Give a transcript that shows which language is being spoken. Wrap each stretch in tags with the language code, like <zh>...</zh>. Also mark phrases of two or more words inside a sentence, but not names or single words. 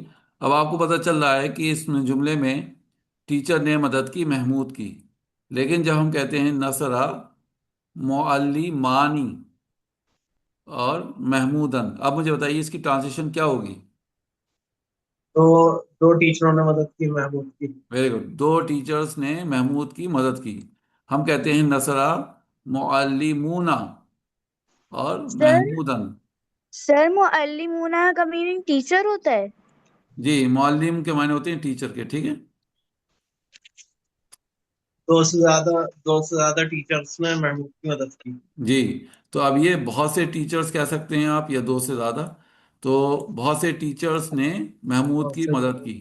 <ur>اب آپ کو پتہ چل رہا ہے کہ اس جملے میں ٹیچر نے مدد کی محمود کی، لیکن جب ہم کہتے ہیں</ur> <ar>نصرہ معلمانی</ar> <ur>اور محمودن، اب مجھے بتائیے اس کی ٹرانسلیشن کیا ہوگی؟ تو دو ٹیچروں نے مدد کی محمود کی.</ur> <en>very good,</en> <ur>دو ٹیچرز نے محمود کی مدد کی. ہم کہتے ہیں</ur> <ar>نصرہ معلمون</ar> <ur>اور محمودن. سر معلمون کا میننگ ٹیچر ہوتا ہے؟ جی، معلم کے معنی ہوتے ہیں ٹیچر کے، ٹھیک ہے. دو سے زیادہ ٹیچرز نے محمود کی مدد کی. جی، تو اب یہ بہت سے ٹیچرز کہہ سکتے ہیں آپ یا دو سے زیادہ، تو بہت سے ٹیچرز نے محمود کی مدد کی.</ur>